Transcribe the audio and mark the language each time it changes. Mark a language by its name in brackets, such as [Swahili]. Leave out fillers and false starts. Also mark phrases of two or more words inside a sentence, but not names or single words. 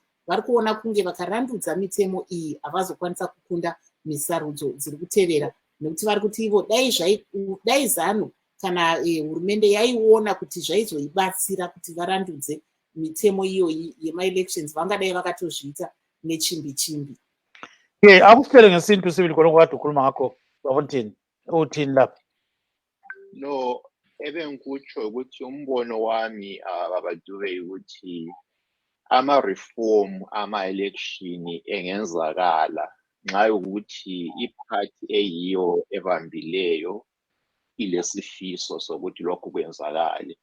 [Shona] vari kuona kunge vakarandudza mitemo iyi havazokwanisa kukunda misarudzo dziri kutevera, nekuti vari kuti ivo dai zano kana hurumende yaiona kuti zvaizoibatsira kuti varandudze mitemo iyoyi yemaelections vangadai vakatozviita nechimbi chimbi. [North Ndebele] Akusipele ngesintu sibili khona kwade ukhuluma ngakho babuthini uthini lapha? No, ebengikutsho ukuthi umbono wami babadube ukuthi ama-reform ama-election engenzakala nxa ukuthi iphathi eyiyo ebambileyo ilesifiso sokuthi lokhu kwenzakale.